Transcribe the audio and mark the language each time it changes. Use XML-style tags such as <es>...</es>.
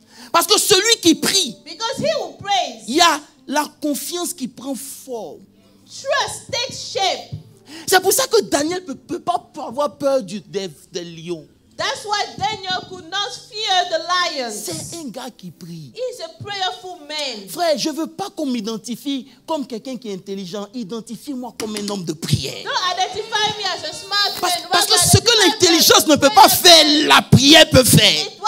<fr>Parce que celui qui prie, il y a la confiance qui prend forme.</fr> <en>Trust takes shape.</en> <fr>C'est pour ça que Daniel ne peut pas avoir peur des lions.</fr> <en>That's why Daniel could not fear the lions.</en> <fr>C'est un gars qui prie.</fr> <en>He's a prayerful man.</en> <fr>Frère, je ne veux pas qu'on m'identifie comme quelqu'un qui est intelligent. Identifie-moi comme un homme de prière.</fr> <en>Don't identify me as a smart man.</en> <fr>Parce que ce que l'intelligence ne peut pas faire, la prière peut faire.</fr>